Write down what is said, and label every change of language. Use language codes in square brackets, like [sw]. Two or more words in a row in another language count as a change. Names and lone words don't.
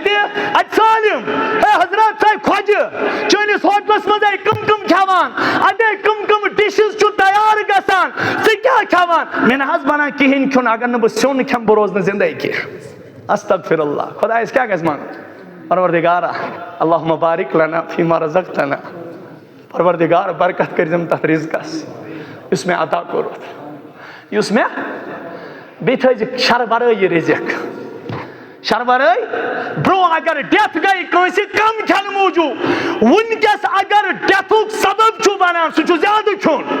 [ks] تہِ اتہِ سٲلِم ہے حضرت ژاے کھۄجہِ چٲنِس ہوٹلس منٛز کٕم کھٮ۪وان اتہِ کٕم ڈِشز چھُ تیار گژھان ژٕ کیٛاہ کھٮ۪وان مےٚ نہ حظ بنان کِہینۍ کھیوٚن اگر نہٕ بہٕ سیُن کھٮ۪مہٕ بہٕ روزٕ نہٕ زندے کینٛہہ [ar] استغفر اللہ [ks] خۄدایس کیٛاہ گژھِ منٛگُن پروردگارا [ar] اللہُمہ بارک لنا فیما رزقتنا [ks] پروردگار برکت کٔرزٮ۪م تتھ رزقس یُس مےٚ عطا کوٚرُتھ یُس مےٚ بیٚیہِ تھٲیزِ شر ورٲے یہِ رزق شر ورٲے برونٛہہ اگر ڈیتھ گٔے کٲنٛسہِ کم کھٮ۪نہٕ موٗجوٗب وٕنکٮ۪س اگر ڈیتھُک سبب چھُ بنان سُہ چھُ زیادٕ کھیوٚن